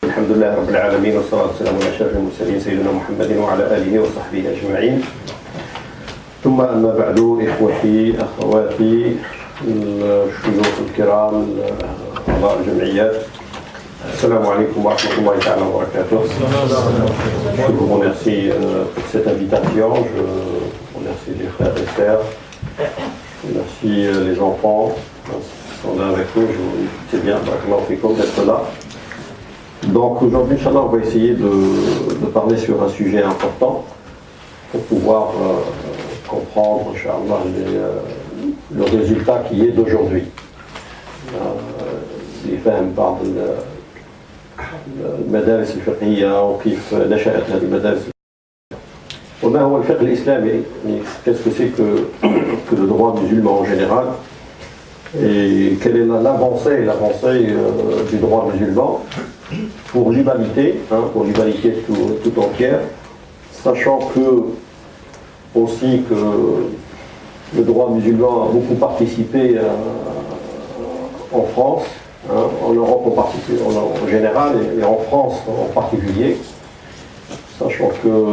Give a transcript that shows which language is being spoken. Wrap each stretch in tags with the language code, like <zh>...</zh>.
<ar>الحمد لله رب العالمين والصلاة والسلام على أشرف المرسلين سيدنا محمد وعلى آله وصحبه أجمعين. ثم أما بعد، إخوتي أخواتي الشيوخ الكرام أعضاء الجمعيات، السلام عليكم ورحمة الله تعالى وبركاته.</ar> <fr>Je vous remercie pour cette invitation, je remercie les frères et sœurs, je remercie les enfants qui sont là avec nous, c'est bien d'être là. Donc aujourd'hui, Inch'Allah, on va essayer de parler sur un sujet important pour pouvoir comprendre, Inch'Allah, le résultat qui est d'aujourd'hui.</fr> <ar>اللي فاهم بعض المدارس الفقهية وكيف نشأت هذه المدارس. وما هو الفقه الإسلامي؟</ar> <fr>Qu'est-ce que c'est que le droit musulman en général? Et quelle est l'avancée du droit musulman pour l'humanité, pour l'humanité tout entière, sachant que aussi que le droit musulman a beaucoup participé en France, en Europe en général et en France en particulier, sachant que</fr>